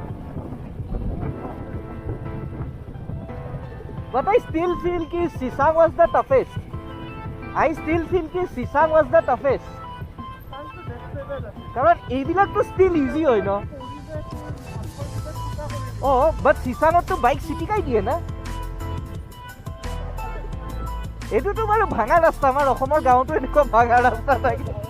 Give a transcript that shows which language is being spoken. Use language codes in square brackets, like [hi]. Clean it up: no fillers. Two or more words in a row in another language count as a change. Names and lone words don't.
[en] But I still feel ki Sisang was the toughest. I still feel ki Sisang was the toughest. [as] কাৰণ এইবিলাকতো [en] still easy [as] হয় ন. But Sisangততো বাইক চিটিকাই দিয়ে না. এইটোতো বাৰু ভাঙা ৰাস্তা, আমাৰ অসমৰ গাঁৱতো এনেকুৱা ভাঙা ৰাস্তা থাকে.